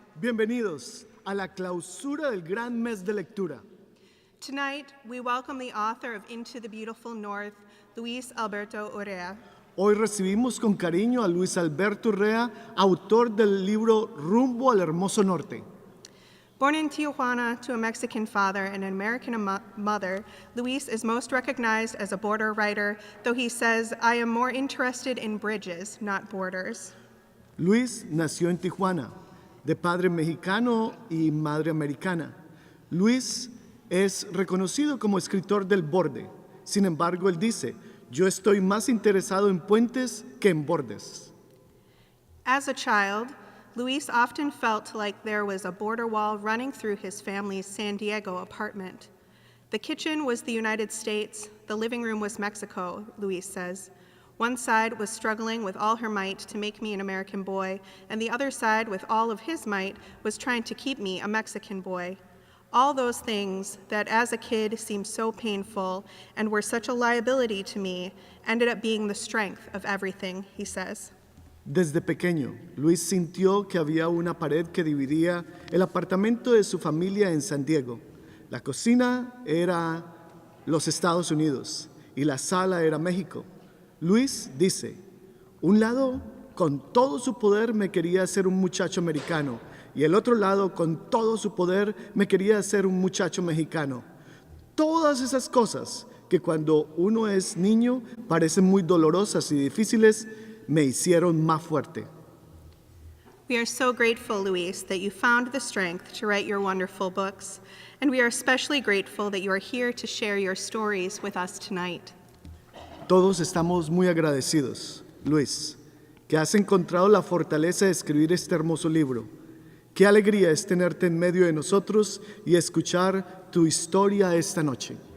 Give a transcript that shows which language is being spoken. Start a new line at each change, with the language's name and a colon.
Spanish: Bienvenidos a la clausura del gran mes de lectura.
English: Tonight, we welcome the author of Into the Beautiful North, Luis Alberto Urrea.
Spanish: Hoy recibimos con cariño a Luis Alberto Urrea, autor del libro Rumbo al Hermoso Norte.
English: Born in Tijuana to a Mexican father and an American mother, Luis is most recognized as a border writer, though he says, "I am more interested in bridges, not borders."
Spanish: Luis nació en Tijuana, de padre mexicano y madre americana. Luis es reconocido como escritor del borde. Sin embargo, él dice, yo estoy más interesado en puentes que en bordes.
English: As a child, Luis often felt like there was a border wall running through his family's San Diego apartment. The kitchen was the United States, the living room was Mexico, Luis says. One side was struggling with all her might to make me an American boy, and the other side, with all of his might, was trying to keep me a Mexican boy. All those things that as a kid seemed so painful and were such a liability to me ended up being the strength of everything, he says.
Spanish: Desde pequeño, Luis sintió que había una pared que dividía el apartamento de su familia en San Diego. La cocina era los Estados Unidos y la sala era México. Luis dice, un lado con todo su poder me quería hacer un muchacho americano y el otro lado con todo su poder me quería hacer un muchacho mexicano. Todas esas cosas que cuando uno es niño parecen muy dolorosas y difíciles, me hicieron más fuerte.
English: We are so grateful, Luis, that you found the strength to write your wonderful books, and we are especially grateful that you are here to share your stories with us tonight.
Spanish: Todos estamos muy agradecidos, Luis, que has encontrado la fortaleza de escribir este hermoso libro. Qué alegría es tenerte en medio de nosotros y escuchar tu historia esta noche.